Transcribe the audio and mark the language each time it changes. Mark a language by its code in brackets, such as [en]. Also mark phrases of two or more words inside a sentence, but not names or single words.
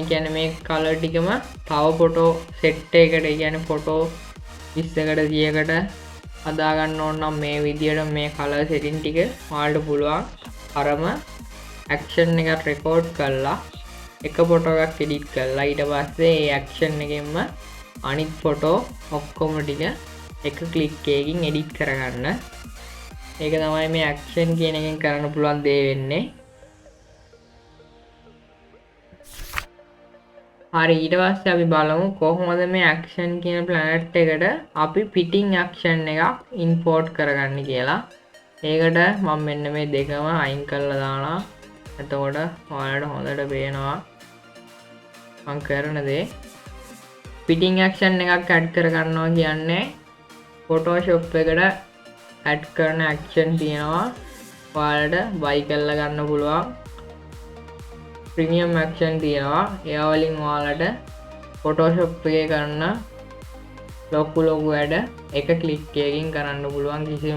[si] ඒ කියන්නේ මේ color ටිකම තව [en] photo set [si] එකකට ඒ කියන්නේ photo 20කට 100කට හදා ගන්න ඕන නම් මේ විදියට මේ [en] color setting [si] ටික ඔයාලට පුළුවන් අරම action එකක් record කරලා එක photo එකක් edit කරලා ඊට පස්සේ ඒ action එකෙන්ම අනිත් photo ඔක්කොම ටික එක click එකකින් edit කරගන්න. ඒක තමයි මේ action කියන එකෙන් කරන්න පුළුවන් දේ වෙන්නේ. හරි ඊට පස්සේ අපි බලමු කොහොමද මේ action කියන planet එකට අපි [en] fitting action [si] එකක් import කරගන්නේ කියලා. ඒකට මම මෙන්න මේ දෙකම අයින් කරලා දානවා. එතකොට ඔයාලට හොඳට පේනවා මම කරන දේ. [en] fitting action [si] එකක් add කරගන්නවා කියන්නේ Photoshop එකට ඇඩ් කරන ඇක්ෂන් තියෙනවා ඔයාලට බයි කරලා ගන්න පුළුවන් [en] premium action [si] තියෙනවා ඒවා වලින් ඔයාලට Photoshop එකේ කරන ලොකු වැඩ එක ක්ලික් එකකින් කරන්න පුළුවන් කිසිම